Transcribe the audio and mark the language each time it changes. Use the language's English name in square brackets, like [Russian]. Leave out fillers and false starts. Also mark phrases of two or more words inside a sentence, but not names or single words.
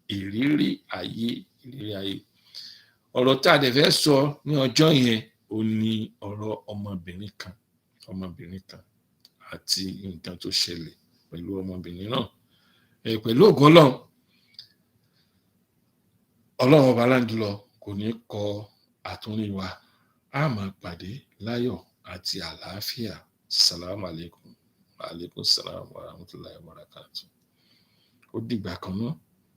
[Yoruba] Ọ̀rọ̀ tá a dẹ̀ fẹ́ sọ ní ọjọ́ yẹn ó ní ọ̀rọ̀ ọmọbìnrin kan àti nǹkan tó ṣẹlẹ̀ pẹ̀lú ọmọbìnrin náà. Pẹ̀lú ògo Ọlọ́run ọba láǹdùlọ kò ní kọ àtúnrí wa. A máa pàdé láyọ̀ àti àlàáfíà. [Arabic] السلام عليكم. وعليكم السلام ورحمة الله وبركاته. [Yoruba] Ó dìgbà kan náà.